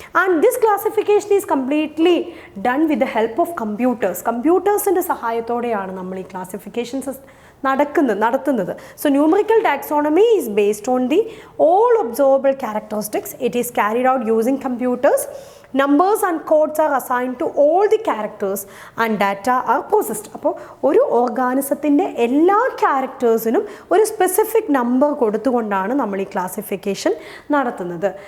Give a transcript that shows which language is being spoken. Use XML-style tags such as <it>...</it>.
<en>and this classification is completely done with the help of</en> <ml>കമ്പ്യൂട്ടേഴ്സിൻ്റെ സഹായത്തോടെയാണ് നമ്മൾ ഈ classifications നടത്തുന്നത്.</ml> <en>So numerical taxonomy is based on the all observable characteristics. It is carried out using computers. Numbers and codes are assigned to all the characters and data are processed.</en> <ml>അപ്പോൾ ഒരു ഓർഗാനിസത്തിൻ്റെ എല്ലാ ക്യാരക്ടേഴ്സിനും ഒരു specific number കൊടുത്തുകൊണ്ടാണ് നമ്മൾ ഈ classification നടത്തുന്നത്.</ml>